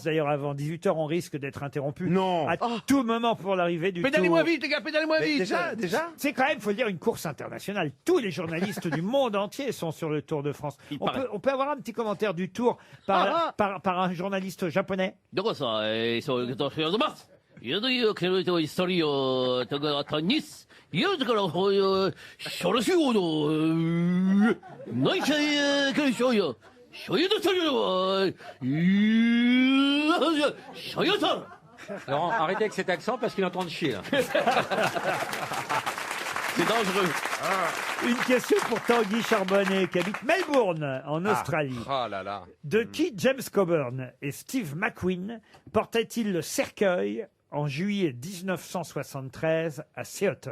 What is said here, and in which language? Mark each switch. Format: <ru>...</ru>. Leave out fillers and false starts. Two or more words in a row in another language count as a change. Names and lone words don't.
<fr>D'ailleurs, avant 18h, on risque d'être interrompu. Non. À tout moment pour l'arrivée du Pédalez-moi Tour. vite, les gars, pédalez-moi Mais vite. déjà C'est quand même, faut le dire, une course internationale. Tous les journalistes du monde entier sont sur le Tour de France. Il On paraît. peut avoir un petit commentaire du Tour par un journaliste japonais. どこさ、そういうことをしようとます。いやというけれど、一人を、とか、とにす。いや、だから、こういう、しょろしようの、ないしゃい、けれしょうよ。しょうよとしょうよ、しょうよと。 Laurent, arrêtez avec cet accent parce qu'il est en train de chier. Là. C'est dangereux. Une question pour Tanguy Charbonnet qui habite Melbourne en Australie. Oh là là. De qui James Coburn et Steve McQueen portaient-ils le cercueil en juillet 1973 à Seattle?</fr>